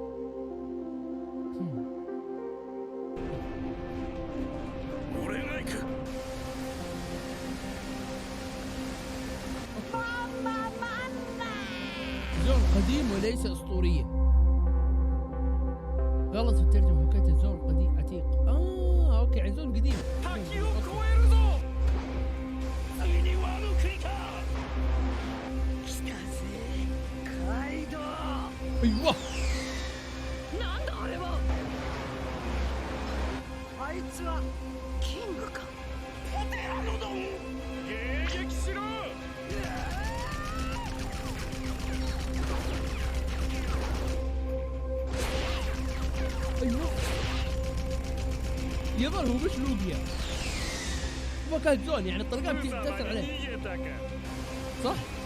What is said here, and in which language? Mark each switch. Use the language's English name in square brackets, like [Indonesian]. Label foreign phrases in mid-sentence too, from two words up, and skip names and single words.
[Arabic] زون قديم وليس أسطوريا. غلط في الترجمة، حكيت الزون قديم عتيق. أوكي، يعني زون قديم. أيوه. [Japanese] なんだあれは。あいつはキングか。ポテラノドン、迎撃しろ。 [Arabic] أيوه. يظهر هو مش لوبيا، هو كان زون، يعني الطلقات بتأثر عليه. صح؟